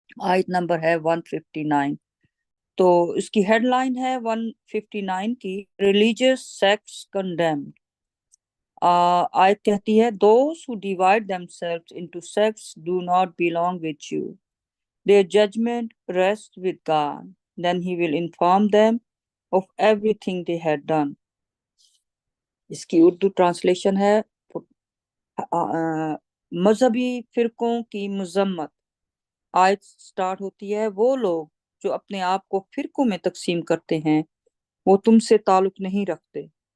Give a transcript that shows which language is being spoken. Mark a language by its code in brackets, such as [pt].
[hi] आयत नंबर है 159। तो इसकी हेडलाइन है 159 की, [en] Religious sects condemned. [hi] आयत कहती है, [en] Those who divide themselves into sects do not belong with you, their judgment rests with God. Then he will inform them of everything they had done. [hi] इसकी Urdu translation है, मजहबी फिरकों की मजम्मत। आयत स्टार्ट होती है, वो लोग जो अपने आप को फिरकों में तकसीम करते हैं वो तुमसे ताल्लुक नहीं रखते।